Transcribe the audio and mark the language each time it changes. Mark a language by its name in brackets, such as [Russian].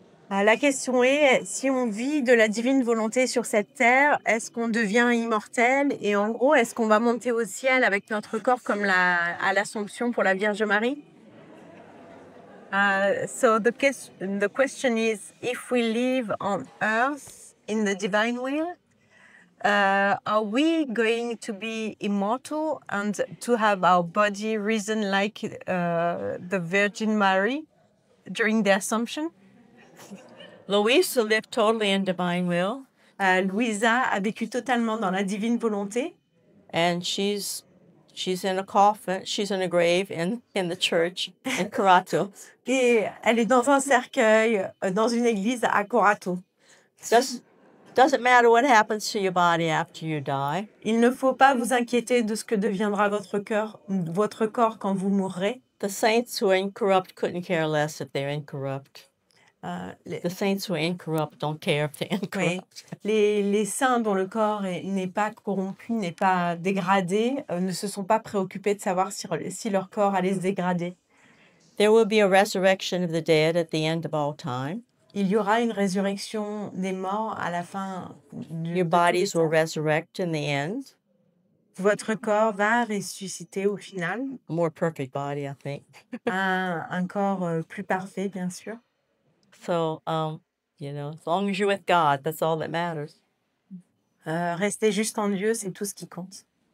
[French] La question est, si on vit de la divine volonté sur cette terre, est-ce qu'on devient immortel? Et en gros, est-ce qu'on va monter au ciel avec notre corps comme à l'Assomption pour la Vierge Marie? [English] So the question is, if we live on earth in the divine will, are we going to be immortal and to have our body risen like the Virgin Mary during the Assumption? Louisa lived totally in divine will, [French] Louisa a vécu totalement dans la divine volonté [English] and she's in a coffin. She's in a grave in the church in Karato. [French] et elle est dans un cercueil dans une église à Corato. [English] Doesn't matter what happens to your body after you die. [French] Il ne faut pas vous inquiéter de ce que deviendra votre corps quand vous mourrez. [English] The saints who are incorrupt couldn't care less if they're incorrupt. The saints who are incorrupt don't care if they're incorrupt. [French] Oui. Les saints dont le corps n'est pas corrompu, n'est pas dégradé, ne se sont pas préoccupés de savoir si leur corps allait se dégrader. [English] There will be a resurrection of the dead at the end of all time. [French] Il y aura une résurrection des morts à la fin [English] Your bodies will resurrect in the end. [French] Votre corps va ressusciter au final. [English] A more perfect body, I think. [French] Un corps plus parfait, bien sûr. [English] So, as long as you're with God, that's all that matters. [French] Rester juste en Dieu, c'est tout ce qui compte.